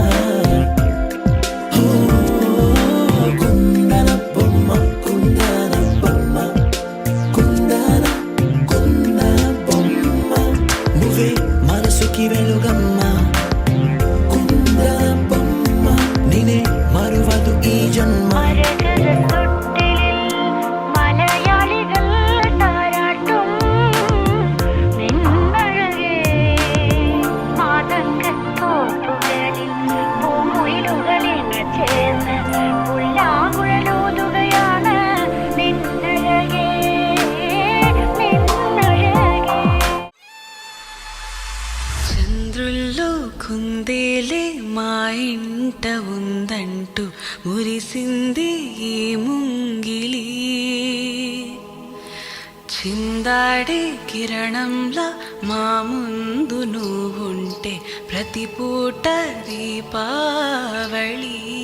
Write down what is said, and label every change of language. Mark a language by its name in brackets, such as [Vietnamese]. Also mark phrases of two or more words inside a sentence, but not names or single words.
[Telugu] కుందన బొమ్మ కుందన బొమ్మ కుందన కుందన బొమ్మ నువ్వే మనసుకి వెలుగమ్మ కుందన బొమ్మ నేనే మరువదు ఈ ജന്മ [Malayalam] മലയാളികൾ താരാട്ടും നിന്നഴകേ മാതങ്കത്തോപ്പുകളിൽ പൂമുയിലുകളിൽ ചേർന്ന് പുല്ലാങ്കുഴലൂതുകയാണ് നിന്നഴകേ നിന്നഴകേ [Telugu] చంద్రుల్లో కుందేలే మా ఇంట ఉందంటూ మురిసింది ఈ ముంగిలి చిందాడే కిరణంలా మా ముందు నువ్వుంటే ప్రతి పూట దీపావళి